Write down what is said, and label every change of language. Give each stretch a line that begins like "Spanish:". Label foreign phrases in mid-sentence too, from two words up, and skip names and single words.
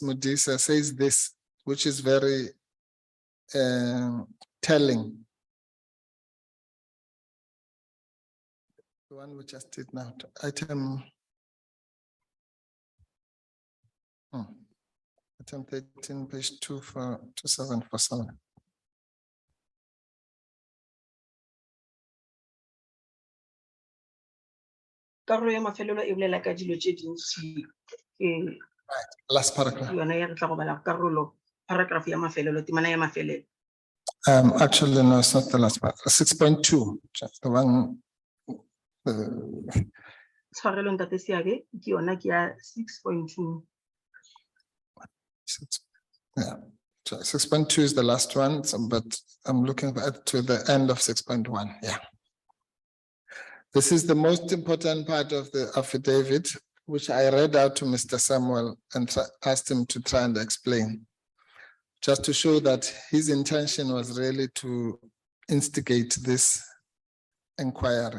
English: Modisa says this, which is very telling. The one we just did now, item 13, page 2747.
Northern Sotho: Karolo ya mafelelo e bolela ka dilo tše dintši,
English: Last paragraph.
Northern Sotho: yona ya re tla go bala karolo, paragraph ya mafelelo, temana ya mafelelo.
English: Actually, no, it's not the last part. 6.2, just the one.
Northern Sotho: Tshwarelo ntate Seabe, ke yona ke ya 6.2.
English: Yeah, so 6.2 is the last one, but I'm looking to the end of 6.1. Yeah. This is the most important part of the affidavit, which I read out to Mr. Samuel and asked him to try and explain, just to show that his intention was really to instigate this inquiry.